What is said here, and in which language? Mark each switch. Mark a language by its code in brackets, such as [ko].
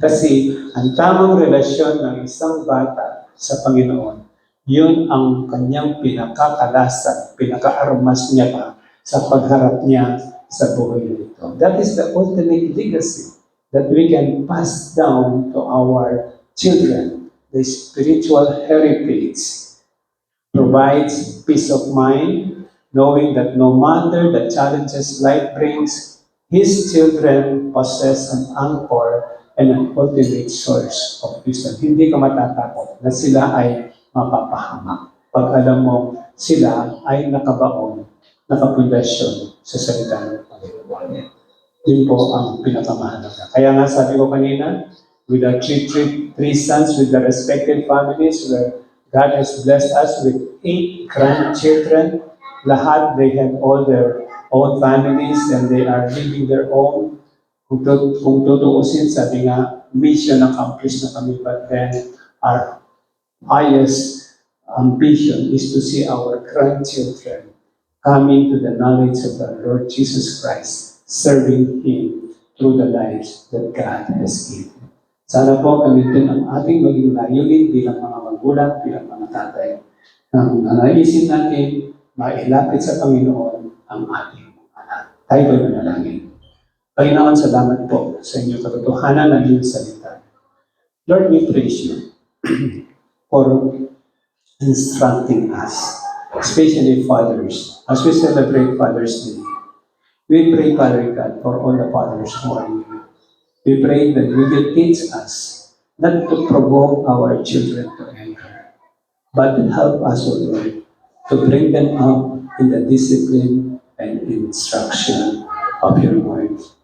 [tl] Kasi ang tamang relasyon ng isang bata sa Panginoon, yun ang kanyang pinakakalasan, pinakaarmas niya pa sa pagharap niya sa buhay nito. [en] That is the ultimate legacy that we can pass down to our children. The spiritual heritage provides peace of mind, knowing that no matter the challenges life brings, his children possess an anchor and an ultimate source of wisdom. [tl] Hindi ka matatakot na sila ay mapapahamak. Pag alam mo, sila ay nakabaon, nakapundasyon sa salita ng Panginoon. Yun po ang pinakamahalaga. Kaya nga sabi ko kanina, [en] with our three sons, with the respective families, where God has blessed us with 8 grandchildren. [tl] Lahat, [en] they have all their own families and they are living their own. [tl] Kung tutuusin, sabi nga, [en] mission accomplished [tl] na kami, [en] but then our highest ambition is to see our grandchildren coming to the knowledge of the Lord Jesus Christ, serving Him through the lives that God has given. [tl] Sana po gamitin ang ating maging layunin bilang mga magulang, bilang mga tatay. Nang naisin natin, mailapit sa Panginoon ang ating mga anak. Tayo ba'y manalangin? Panginoon, salamat po sa inyong katotohanan ng iyong salita. [en] Lord, we praise you for instructing us, especially fathers, as we celebrate Father's Day. We pray, Father God, for all the fathers who are here. We pray that you will teach us not to provoke our children to anger, but help us, O Lord, to bring them up in the discipline and instruction of your word.